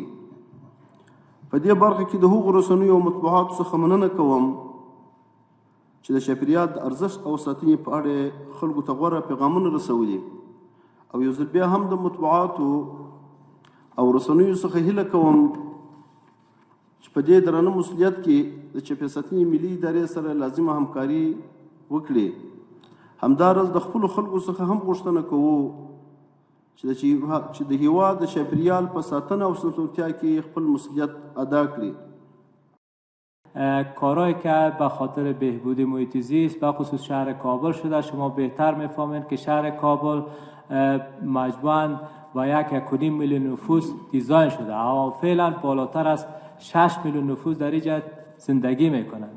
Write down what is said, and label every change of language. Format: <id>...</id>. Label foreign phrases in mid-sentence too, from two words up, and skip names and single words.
<ps>په دې برخه کې د هغو رسنیو او مطبوعاتو څخه مننه کوم چې د چاپیریال د ارزښت او ساتنې په اړه خلکو ته غوره پیغامونه رسولي، او یو ځل بیا هم د مطبوعاتو او رسنیو څخه هیله کوم چې په دې درانه مسؤلیت کې د چاپیریال ساتنې ملي ادارې سره لازمه همکاري وکړي. همداراز د خپلو خلکو څخه هم غوښتنه کوو چې د هیواد د چاپیریال په ساتنه او سمسورتیا کې خپل مسؤلیت ادا کړي.</ps> <fa>کارهایی که به خاطر بهبود محیط زیست به خصوص شهر کابل شده. شما بهتر میفهمید که شهر کابل مجموعاً با 1.5 میلیون نفوس دیزاین شده و فعلا بالاتر از 6 میلیون نفوس در اینجا زندگی میکنند.</fa>